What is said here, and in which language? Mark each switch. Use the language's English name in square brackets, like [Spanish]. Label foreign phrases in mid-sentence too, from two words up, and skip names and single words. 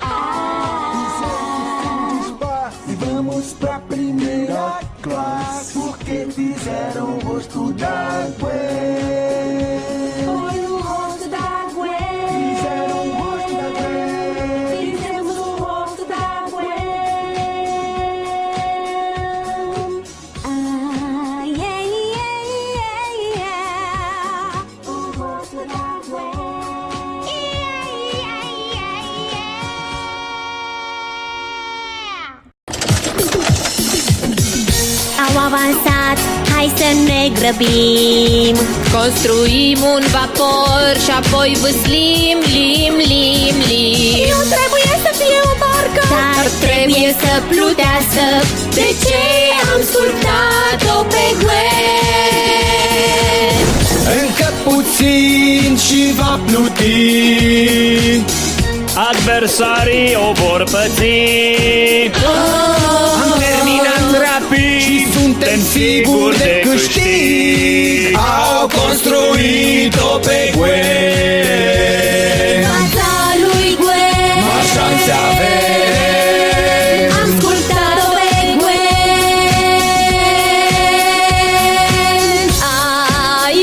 [Portuguese] E vamos pra primeira classe, porque fizeram o rosto da Gwen. Foi o rosto da Gwen. Fizeram o rosto da Gwen. Fizemos o rosto da Gwen. Ai, ai, ai, ai, ai. O rosto da Gwen. [Romanian] Au avansat, hai să ne grăbim. Construim un vapor și apoi vâslim, lim. Nu trebuie să fie o barcă, Dar trebuie să plutească. De ce am sculptat-o pe Gwen? Încă puțin și va pluti. Adversarii o vor păți. Am terminat rapid și suntem siguri de câștig. Au construit-o pe Gwen. Fața lui Gwen. Mari șanse avem. Am sculptat-o pe Gwen.